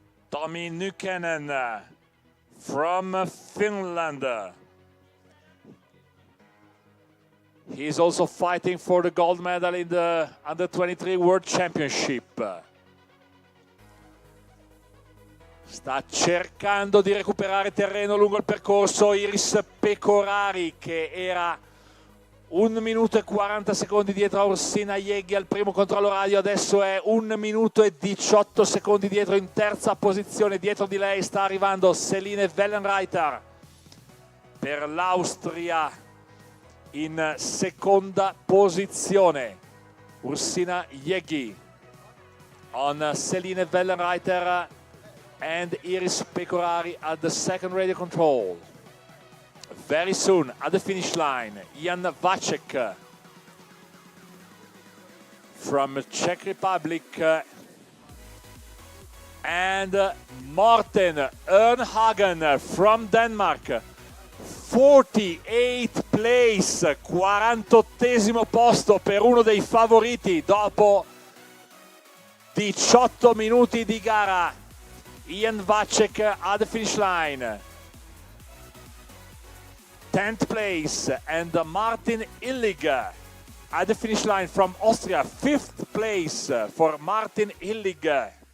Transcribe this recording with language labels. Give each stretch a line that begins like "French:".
English: Tommy Nykänen from Finland. He is also fighting for the gold medal in the Under-23 World Championship.
Italian: Sta cercando di recuperare terreno lungo il percorso Iris Pecorari, che era 1 minuto e 40 secondi dietro a Ursina Ieghi al primo controllo radio, adesso è 1 minuto e 18 secondi dietro in terza posizione. Dietro di lei sta arrivando Celine Wellenreiter per l'Austria in seconda posizione.
English: Ursina Ieghi on Celine Wellenreiter and Iris Pecorari at the second radio control. Very soon at the finish line, Jan Vacek from Czech Republic and Morten Ernhagen from Denmark. 48th place,
Italian: 48esimo posto per uno dei favoriti dopo 18 minuti di gara.
English: Jan Vacek at the finish line. 10th place, and Martin Illig at the finish line from Austria. 5th place for Martin Illig.